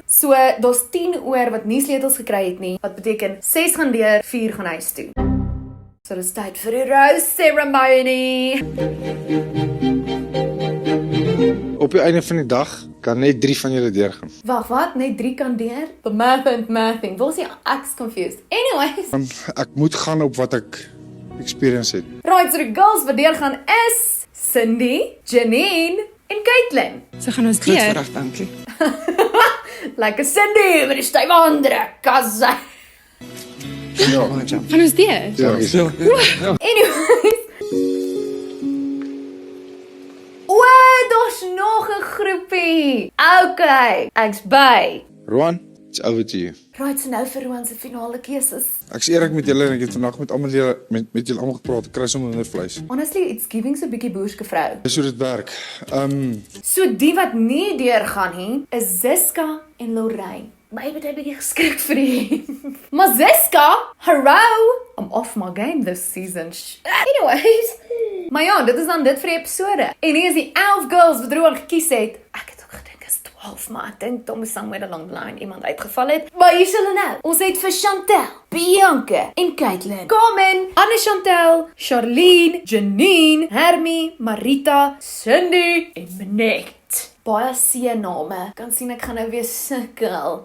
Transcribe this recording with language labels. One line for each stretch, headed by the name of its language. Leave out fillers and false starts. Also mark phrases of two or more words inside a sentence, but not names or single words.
Afrikaans: So, daar's 10 oor wat nie sleutels gekry het nie, wat beteken 6 gaan deur, 4 gaan huis toe. So dis tyd vir die
English: rose ceremony.
Afrikaans: Op die einde van die dag kan net 3 van julle deurgaan. Wag, wat? Net 3 kan deur?
English: The math and mathing.
Afrikaans: Waar is die ek's confused? Anyways. Ek moet gaan op wat ek experience het. Right, so die girls wat deurgaan is Cindy, Janine en Caitlin. So gaan ons deur. Goed, dankie. Like a Cindy met die stywe hande, kasse. Ja. Gaan ons deur? Ja. Anyways. Daar's nog 'n groepie. Okay, ek's by. Roan,
English: it's over to you.
Afrikaans: Right, so nou vir Roan se finale keuses. Ek's eerlik met julle en ek het vandag met almal met julle almal gepraat. Ek kry sommer minder vleis.
English: Honestly, it's giving so
Afrikaans: 'n bietjie boerske vrou. Dis hoe dit werk. So die wat nie deurgaan nie, is Ziska en Lorraine. My het 'n bietjie geskrik vir die.
English: Maar Ziska, hello, I'm off my game this season.
Afrikaans: Anyways, maar ja, dit is dan dit vir die episode. En hier is die 11 girls wat Roan gekies het. Ek het ook gedink is 12, maar ek dink Tom is
English: somewhere along the line
Afrikaans: iemand uitgeval het. Maar hier is hulle nou. Ons het vir Chantel, Bianca en Caitlin. Kom in, Anne Chantel, Charlene, Janine, Hermie, Marita, Cindy en Manet. Baie C-name. Kan sien ek gaan nou weer sukkel.